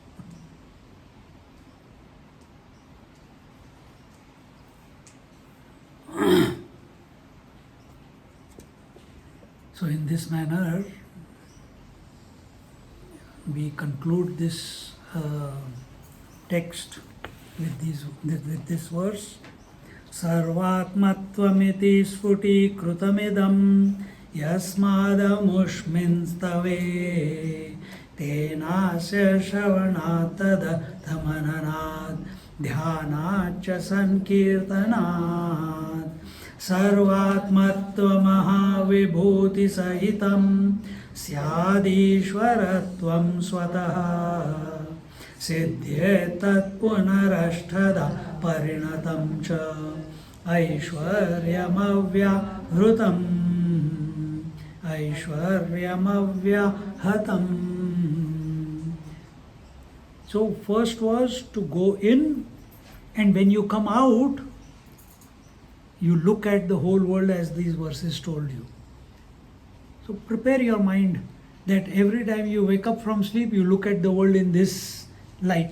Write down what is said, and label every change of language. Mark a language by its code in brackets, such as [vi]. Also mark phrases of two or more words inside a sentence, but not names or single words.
[en] So in this manner, we conclude this text with this verse. [sa] सर्वात्मत्वमिति स्फुटीकृतमिदं यस्मादमुष्मिन् स्तवे तेनास्य श्रवणात् तदमननाद् ध्यानात् च सङ्कीर्तनात् सर्वात्मत्व महाविभूति सहितं स्यादीश्वरत्वं स्वतः सिद्ध्येत्तत् पुनरष्टधा परिणतं च ऐश्वर्यमव्याहतम्. [en] So first was to go in, and when you come out, you look at the whole world as these verses told you. So prepare your mind that every time you wake up from sleep, you look at the world in this light.